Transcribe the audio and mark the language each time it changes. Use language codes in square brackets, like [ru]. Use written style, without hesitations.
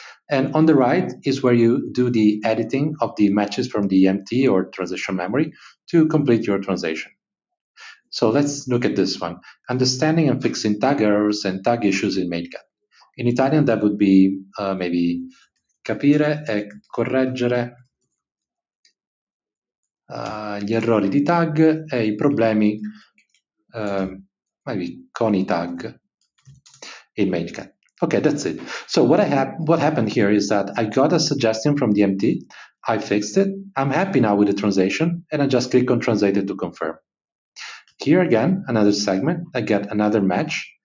[en] And on the right is where you do the editing of the matches from the MT or translation memory to complete your translation. So let's look at this one. Understanding and fixing tag errors and tag issues in MateCat. In Italian, that would be maybe [it] capire e correggere gli errori di tag e i problemi maybe con i tag in MateCat. [en] Okay, that's it. So what happened here is that I got a suggestion from the MT, I fixed it, I'm happy now with the translation, and I just click on Translate it to confirm. Here again, another segment, I get another match.